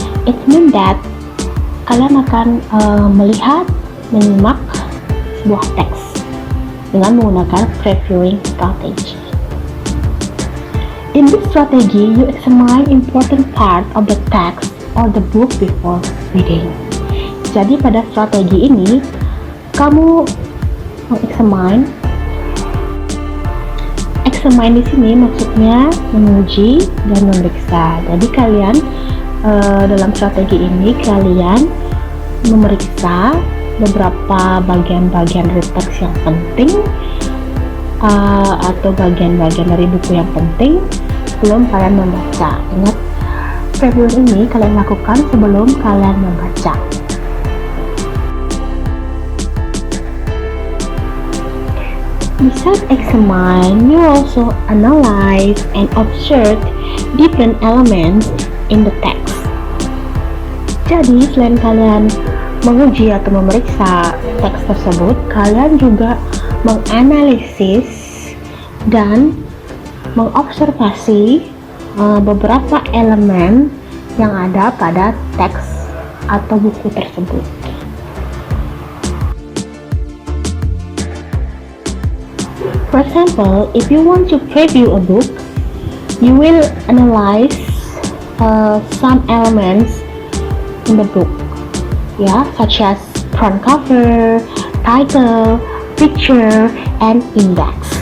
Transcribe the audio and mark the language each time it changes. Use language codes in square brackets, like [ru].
[en] It means that [id] kalian akan melihat, menyimak sebuah teks dengan menggunakan previewing strategy. [en] In this strategy, you examine important part of the text or the book before reading. [id] Jadi pada strategi ini, kamu mengexamine. Examine di sini maksudnya menguji dan memeriksa. Jadi kalian dalam strategi ini kalian memeriksa beberapa bagian-bagian dari teks yang penting atau bagian-bagian dari buku yang penting sebelum kalian membaca. Ingat, preview ini kalian lakukan sebelum kalian membaca. [en] Besides examine, you also analyze and observe different elements in the text. [id] Jadi, selain kalian menguji atau memeriksa teks tersebut, kalian juga menganalisis dan mengobservasi beberapa elemen yang ada pada teks atau buku tersebut. [en] For example, if you want to preview a book, you will analyze some elements in the book, such as front cover, title, picture, and index.